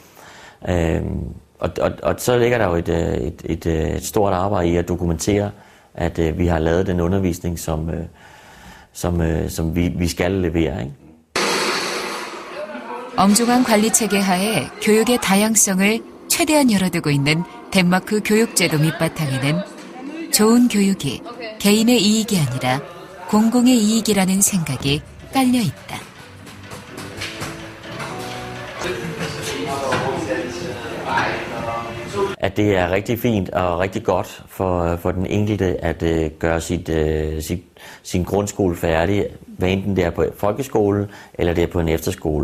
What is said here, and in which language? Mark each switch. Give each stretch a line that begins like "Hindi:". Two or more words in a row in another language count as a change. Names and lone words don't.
Danish: Og så ligger der jo et stort arbejde i at dokumentere, at vi har lavet den undervisning, som vi skal levere. Ikke?
Korean: 엄중한 관리 체계 하에 교육의 다양성을 최대한 열어두고 있는 덴마크 교육제도 밑바탕에는 좋은 교육이 개인의 이익이 아니라 공공의 이익이라는 생각이 깔려 있다.
Danish: At det er rigtig fint og rigtig godt for den enkelte at gøre sin grundskole færdig, hvad enten det er på folkeskole eller det er på en efterskole.